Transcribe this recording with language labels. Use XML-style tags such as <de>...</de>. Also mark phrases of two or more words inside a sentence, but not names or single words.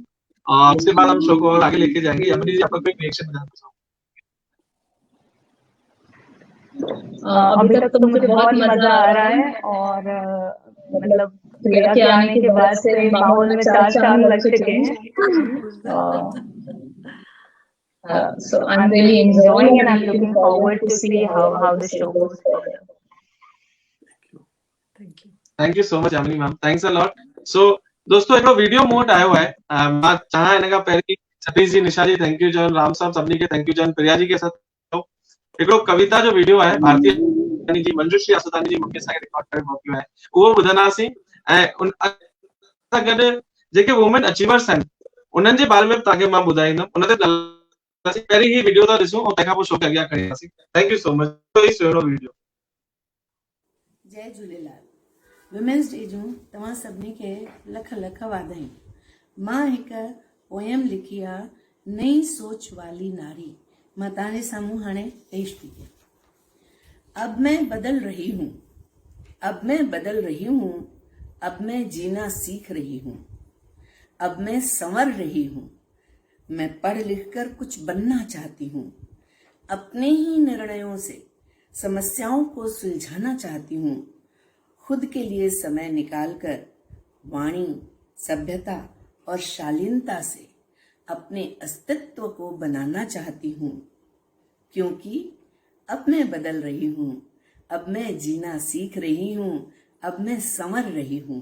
<hi>और उसके बाद हम शो को और आगे लेके जाएंगे। यामिनी जी, आपका क्विक रिएक्शन बताना चाहूंगा। अभी तक तो मुझे बहुत मजा आ रहा है, और मतलब प्रिया के आने के बाद से माहौल में चार चांद लग चुके हैं।</hi> <en>So I'm really enjoying and I'm looking forward to see how the show goes further. Thank you so much Yamini ma'am, thanks a lot.</en> <sd>सो दोस्तों हिकिड़ो वीडियो मूं वटि आयो आहे, मां चाहियां हिन खां पहिरीं सतीश जी, निशा जी</sd> <en>thank you John,</en> <sd>राम साहब सभिनी खे</sd> <en>thank you John,</en> <hi>प्रिया जी के साथ</hi> <sd>हिकिड़ो कविता जो वीडियो आहे भारतीय जी मंजूश्री आसुदानी जी मम्मी सां रिकॉर्ड करे मोकिलियो आहे, उहो ॿुधंदासीं। ऐं उन सां गॾु जेके</sd> <en>women achievers</en> <sd>आहिनि उन्हनि जे बारे में तव्हांखे मां ॿुधाईंदुमि। उन ते पहिरीं ही वीडियो था ॾिसूं ऐं तंहिंखां पोइ शो खे अॻियां खणींदासीं।</sd> <en>Thank you so much. सुहिणो वीडियो।</en> <sd>जय झूलेलाल।</sd> <en>Women's Day</en> <sd>जूं तव्हां सभिनी खे लख लख वाधायूं। मां हिकु पोयम लिखी आहे, नई सोच वाली नारी, मां तव्हांजे साम्हूं हाणे पेश थी कयां।</sd> <hi>अब मैं बदल रही हूँ, अब मैं बदल रही हूँ, अब मैं जीना सीख रही हूँ, अब मैं संवर रही हूँ, मैं पढ़ लिख कर कुछ बनना चाहती हूँ, अपने ही निर्णयों से समस्याओं को सुलझाना चाहती हूँ, खुद के लिए समय निकालकर वाणी, सभ्यता और शालीनता से अपने अस्तित्व को बनाना चाहती हूँ, क्योंकि अब मैं बदल रही हूँ, अब मैं जीना सीख रही हूँ, अब मैं संवर रही हूँ।</hi>